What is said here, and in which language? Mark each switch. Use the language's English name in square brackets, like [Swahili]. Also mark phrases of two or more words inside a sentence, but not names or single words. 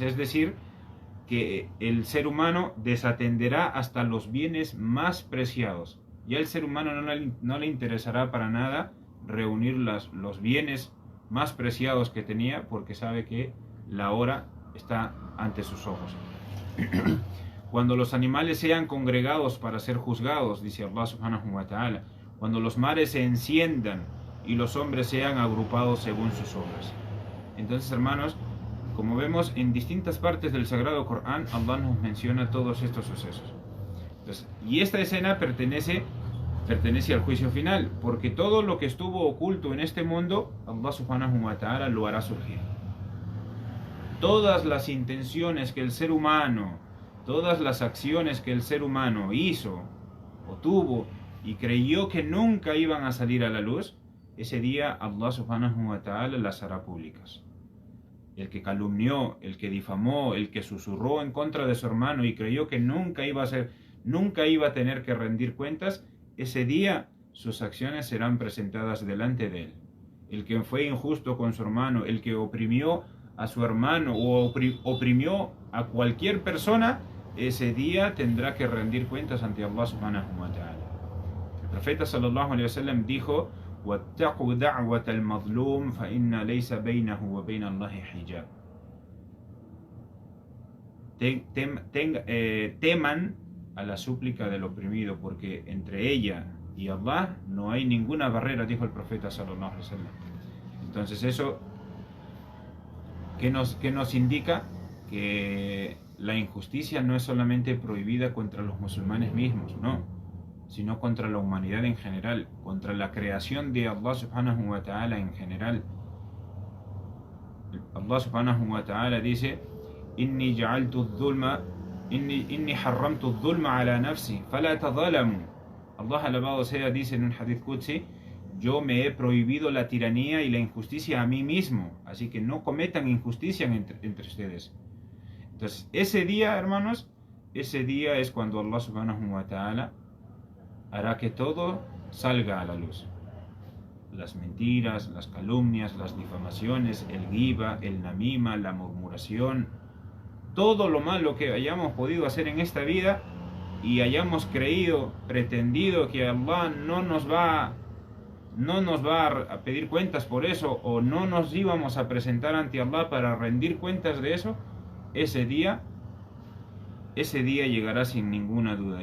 [Spanish] Es decir, que el ser humano desatenderá hasta los bienes más preciados. Ya el ser humano no le interesará para nada reunir los bienes más preciados que tenía, porque sabe que la hora está ante sus ojos. Cuando los animales sean congregados para ser juzgados, dice Allah [Arabic] سبحانه وتعالى, [Spanish] cuando los mares se enciendan y los hombres sean agrupados según sus obras. Entonces, hermanos, como vemos en distintas partes del Sagrado Corán, Allah nos menciona todos estos sucesos. Entonces, y esta escena pertenece al juicio final, porque todo lo que estuvo oculto en este mundo, Allah [Arabic] سبحانه وتعالى [Spanish] lo hará surgir. Todas las intenciones que el ser humano, todas las acciones que el ser humano hizo o tuvo y creyó que nunca iban a salir a la luz, ese día Allah [Arabic] سبحانه وتعالى [Spanish] las hará públicas. El que calumnió, el que difamó, el que susurró en contra de su hermano y creyó que nunca iba a tener que rendir cuentas, ese día sus acciones serán presentadas delante de él. El que fue injusto con su hermano, el que oprimió a su hermano o oprimió a cualquier persona, ese día tendrá que rendir cuentas ante Allah [Arabic] سبحانه وتعالى. [Spanish] El profeta [Arabic] صلى الله عليه وسلم [Spanish] dijo: [Arabic] وَاتَّقُوا دَعْوَةَ الْمَظْلُومِ فَإِنَّ لَيْسَ بَيْنَهُ وَبَيْنَ اللَّهِ حِجَابٌ. [Spanish] Teman a la súplica del oprimido, porque entre ella y Allah no hay ninguna barrera, dijo el profeta [Arabic] صلى الله عليه وسلم. [Spanish] Entonces eso, ¿qué nos indica? Que la injusticia no es solamente prohibida contra los musulmanes mismos, no, sino contra la humanidad en general, contra la creación de Allah [Arabic] سبحانه وتعالى [Spanish] en general. [Arabic] الله سبحانه وتعالى dice: إني حرمت الظلم على نفسي فلا تظالموا. [Spanish] Allah, alabado sea, dice en un [Arabic] حديث قدسي: [Spanish] yo me he prohibido la tiranía y la injusticia a mí mismo, así que no cometan injusticia entre ustedes. Entonces, ese día, hermanos, ese día es cuando Allah [Arabic] سبحانه وتعالى [Spanish] hará que todo salga a la luz. Las mentiras, las calumnias, las difamaciones, el ghiba, el namima, la murmuración, todo lo malo que hayamos podido hacer en esta vida y hayamos creído, pretendido que Allah no nos va a pedir cuentas por eso, o no nos íbamos a presentar ante Allah para rendir cuentas de eso, ese día llegará sin ninguna duda.